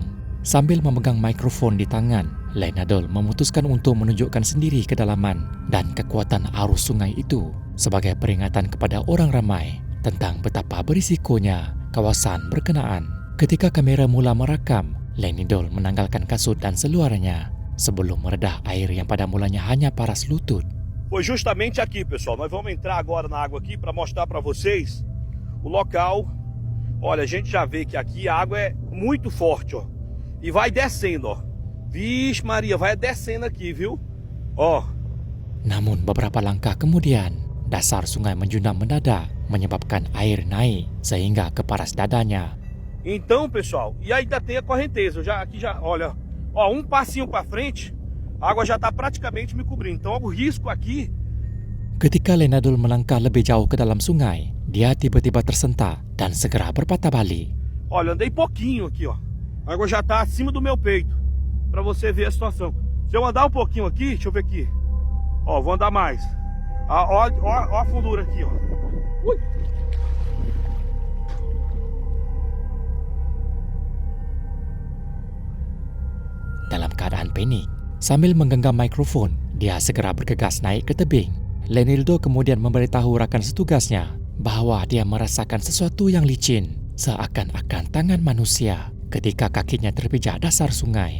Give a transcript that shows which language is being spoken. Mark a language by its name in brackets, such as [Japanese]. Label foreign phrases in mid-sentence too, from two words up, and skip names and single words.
[Malay] Sambil memegang mikrofon di tangan, Leonidol memutuskan untuk menunjukkan sendiri kedalaman dan kekuatan arus sungai itu sebagai peringatan kepada orang ramai tentang betapa berisikonya kawasan berkenaan. Ketika kamera mula merakam, Leonidol menanggalkan kasut dan seluarnya sebelum meredah air yang pada mulanya hanya paras lutut. [Portuguese] Foi justamente aqui, pessoal. Nós vamos entrar agora na água aqui para mostrar para vocês o local. Olha, a gente já vê que aqui a água é muito forte, ó. E vai descendo, ó. Vixe Maria, vai descendo aqui, viu? Ó. [Malay] Namun beberapa langkah kemudian, dasar sungai menjunam mendadak menyebabkan air naik sehingga ke paras dadanya. [Portuguese] Então, pessoal, e ainda tem a correnteza. Aqui já, olha, ó, um passinho para frente, a água já está praticamente me cobrindo. Então, o risco aqui. [Malay] Ketika Leonidol melangkah lebih jauh ke dalam sungai, dia tiba-tiba tersentak dan segera berpatah balik. [Portuguese] Olha, andei pouquinho aqui, ó. A água já está acima do meu peito, para você ver a situação. Se eu andar um pouquinho aqui, deixa eu ver aqui. Ó, vou andar mais. Ó a fundura aqui, ó. Ui. [Malay] Dalam keadaan panik, sambil menggenggam mikrofon, dia segera bergegas naik ke tebing. Leonidol kemudian memberitahu rakan setugasnya bahawa dia merasakan sesuatu yang licin, seakan-akan tangan manusia ketika kakinya terpijak dasar sungai.